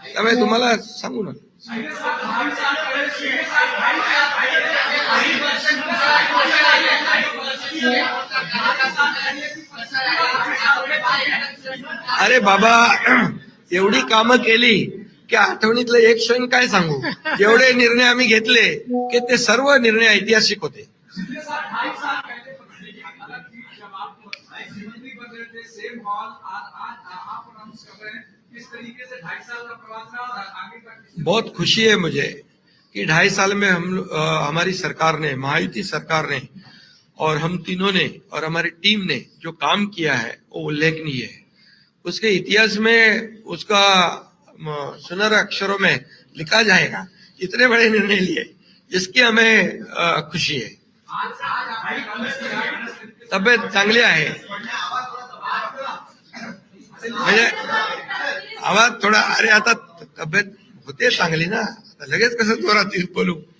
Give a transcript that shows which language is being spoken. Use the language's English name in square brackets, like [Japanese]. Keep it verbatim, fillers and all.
[Marathi] त्यामुळे तुम्हाला सांगू ना, अरे बाबा एवढी कामं केली की आठवणीतलं एक क्षण काय सांगू. एवढे निर्णय आम्ही घेतले की ते सर्व निर्णय ऐतिहासिक होते. [Hindi] पिछले साल ढाई साल पहले पकड़ने की अदालत थी, जब आप मुख्यमंत्री बन रहे थे, सेम हॉल, आज आज आप अनाउंस कर रहे हैं, किस तरीके से ढाई साल का प्रवास रहा और आगे का किस बहुत खुशी है मुझे कि ढाई साल में हम लो- अ, हमारी सरकार ने, महायुति सरकार ने और हम तीनों ने और हमारी टीम ने जो काम किया है वो उल्लेखनीय है. उसके इतिहास में उसका म, सुनहरे अक्षरों में लिखा जाएगा, इतने बड़े निर्णय लिए, जिसकी हमें अ, खुशी है. आज आज आपकी कांग्रेस की राजनीतिक [Marathi] तब्येत चांगली आहे, म्हणजे आवाज थोडा, अरे आता तब्येत होते चांगली ना, आता लगेच कसं जोरात बोलू.